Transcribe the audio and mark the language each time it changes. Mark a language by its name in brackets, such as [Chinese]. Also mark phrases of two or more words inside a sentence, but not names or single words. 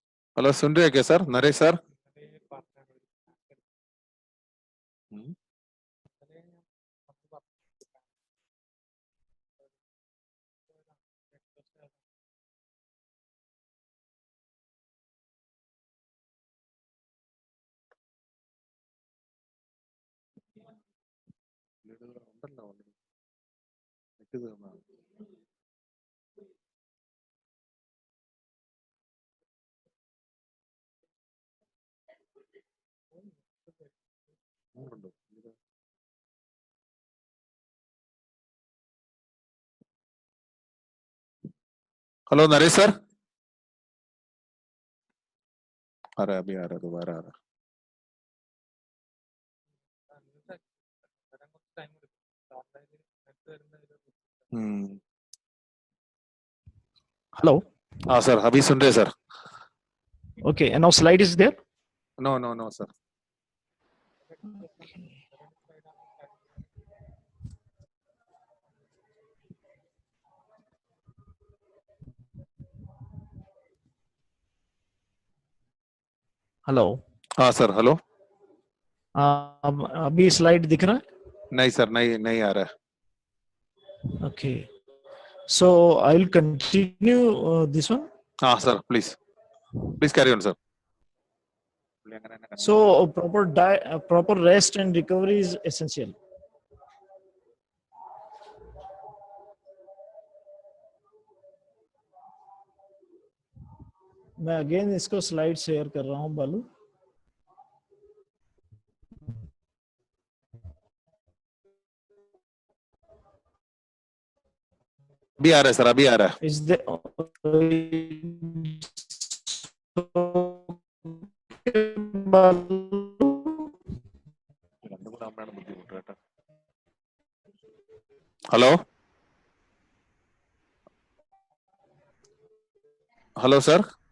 [Hindi] हेलो सुन रहे हैं क्या सर? नरेश सर? अरे पार्टनर हम्म, अरे आपको बात [Malayalam] ഉണ്ടല്ലോ already. നെറ്റ് തീർന്നതാ. നൂറുണ്ടോ? [Hindi] हेलो नरेश सर? आ रहा है अभी, आ रहा है, दोबारा आ रहा [Malayalam] വരാൻ കുറച്ച് ടൈം എടുക്കും ഓൺലൈനിൽ നെറ്റ് വരുന്ന [Hindi] है. [English] Hello. [Hindi] हाँ सर, अभी सुन रहे सर. [English] Okay, and now slide is there. no no no sir. Hello. [Hindi] हाँ सर, हेलो. अभी स्लाइड दिख रहा नहीं सर, नहीं नहीं आ रहा है. है? [English] Okay. So I'll continue this one. [Hindi] हाँ सर, [English] please please carry on [Hindi] सर. [English] So proper rest and recovery is essential. [Hindi] मैं अगेन इसको [English] slide share [Hindi] कर रहा हूं बालू. अभी आ रहा है सर, अभी आ रहा है. [English] Is there hello hello sir.